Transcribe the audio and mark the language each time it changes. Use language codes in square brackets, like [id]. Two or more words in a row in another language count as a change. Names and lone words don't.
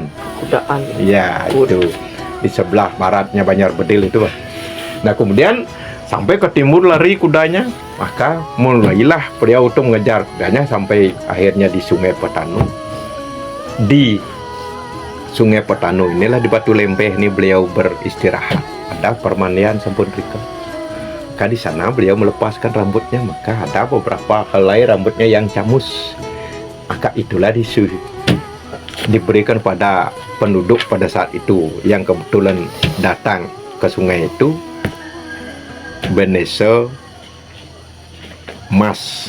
[id] Ya, itu di sebelah baratnya Banjar Bedil itu. Nah, kemudian sampai ke timur lari kudanya, maka mulailah beliau itu mengejar kudanya sampai akhirnya di Sungai Petanu. Di Sungai Petanu inilah, di Batu Lempeh ini beliau beristirahat. Ada permandian [ban] sampun rika. [id] Maka di sana beliau melepaskan rambutnya, maka ada beberapa helai rambutnya yang camus. Maka itulah diberikan pada penduduk pada saat itu yang kebetulan datang ke sungai itu, Benese Mas.